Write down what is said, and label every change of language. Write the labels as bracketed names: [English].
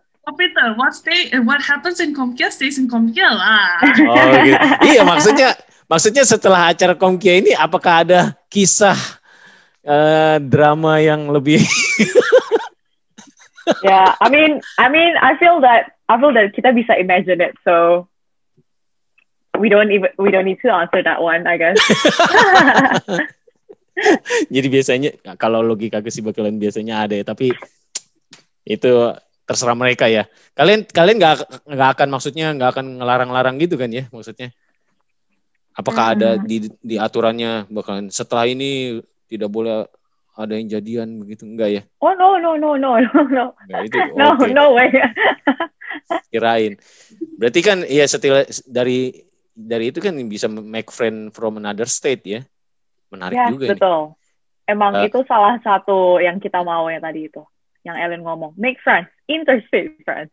[English] Oh Peter, what happens in Komkia stays in Komkia lah. [Indonesian] Oh gitu. Iya maksudnya setelah acara Komkia ini apakah ada kisah drama yang lebih? [English] Yeah, I mean, I feel that [Indonesian] kita bisa [English] imagine it, so we don't need to answer that one, I guess. [Indonesian] Jadi biasanya kalau logika kesibukan biasanya ada ya, tapi itu terserah mereka ya. Kalian nggak akan ngelarang-larang gitu kan ya maksudnya? Apakah ada di aturannya bahkan setelah ini tidak boleh ada yang jadian begitu, enggak ya? [English] Oh no. [Indonesian] Nah, itu, okay. [English] No way. [Indonesian] Kirain. Berarti kan ya setelah dari itu kan bisa [English] make friend from another state [Indonesian] ya. Menarik juga betul. Ini. Emang itu salah satu yang kita mau ya tadi itu. [English] Yang Ellen ngomong, make friends, interstate friends.